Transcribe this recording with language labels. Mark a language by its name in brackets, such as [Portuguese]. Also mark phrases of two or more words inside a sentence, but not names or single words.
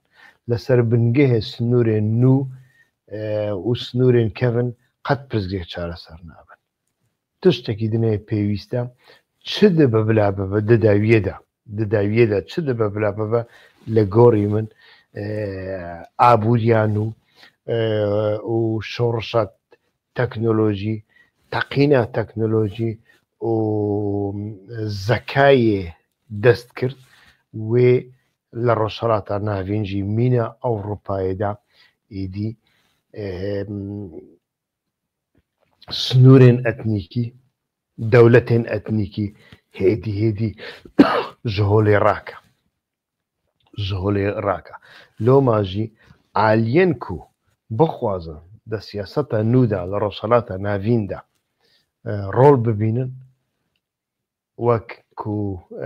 [Kurdish] لەسەر بنگەهێ سنوورێن نو و سنوورێن کەڤن قەت پرزگرێک چارەسەر نابن تشتێکی دنێ پێویستە چ دەبە بلا بەبە دەداویەدا چ دەبە بلا بەبە لە گۆڕی من ئابووریان و شۆڕشە تەکنۆلۆژی تەقینە تەکنۆلۆژی و زەکایێ دەست کرد وێ لە ڕۆژهەڵاتە ناوینجی مینە ئەوڕۆپایەدا ئیدی سنورên etnîkî dewletên etnîkî hêdî ji holê rake ji holê rake loma jî aliyên ku bixwazin di siyaseta nû da li rojhilata navîn de rol bibînin wek ku